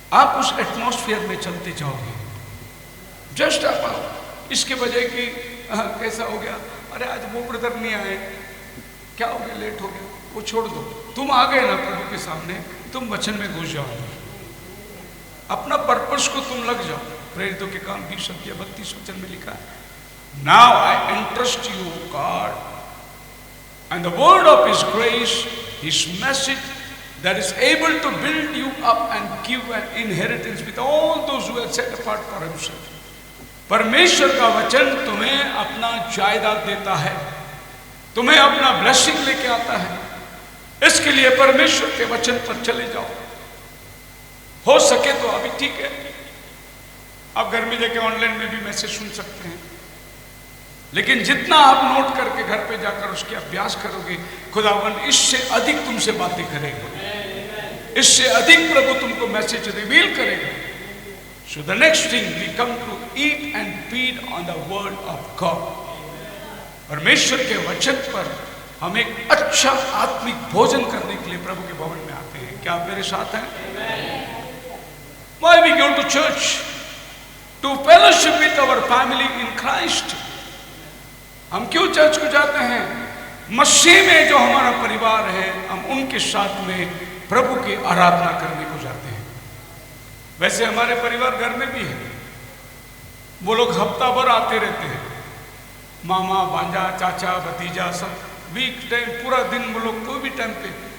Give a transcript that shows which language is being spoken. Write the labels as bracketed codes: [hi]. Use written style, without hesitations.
[hi] आप उस एटमॉस्फेयर में चलते जाओगे। जस्ट आप आओ, इसके बजाय कि कैसा हो गया, अरे आज वो ब्रदर नहीं आए, क्या हो गया, लेट हो गया, वो छोड़ दो। तुम आ गए ना प्रभु के सामने, तुम वचन में घुस जाओ, अपना पर्पस को तुम लग जाओ। प्रेरितों के काम 20 अध्याय 32 वचन में लिखा है, [en] Now I entrust you God and the word of his grace, his message that is able to build you up and give an inheritance with all those who are set apart for himself. [hi] परमेश्वर का वचन तुम्हें अपना जायदाद देता है, तुम्हें अपना ब्लेसिंग लेके आता है। इसके लिए परमेश्वर के वचन पर चले जाओ। हो सके तो अभी ठीक है, आप घर में जाके ऑनलाइन में भी मैसेज सुन सकते हैं, लेकिन जितना आप नोट करके घर पे जाकर उसके अभ्यास करोगे, खुदावन इससे अधिक तुमसे बातें करेगा, इससे अधिक प्रभु तुमको मैसेज रिवील करेगा। [en] So the next thing we come to eat and feed on the word of God. [hi] परमेश्वर के वचन पर हम एक अच्छा आत्मिक भोजन करने के लिए प्रभु के भवन में आते हैं। क्या आप मेरे साथ हैं? [en] Why we go to church? To fellowship with our family in Christ. [hi] हम क्यों चर्च को जाते हैं? मसीह में जो हमारा परिवार है, हम उनके साथ में प्रभु की आराधना करने को जाते हैं। वैसे हमारे परिवार घर में भी है, वो लोग हफ्ता भर आते रहते हैं, मामा भांजा चाचा भतीजा सब, वीक टाइम पूरा दिन वो लोग कोई भी टाइम पे।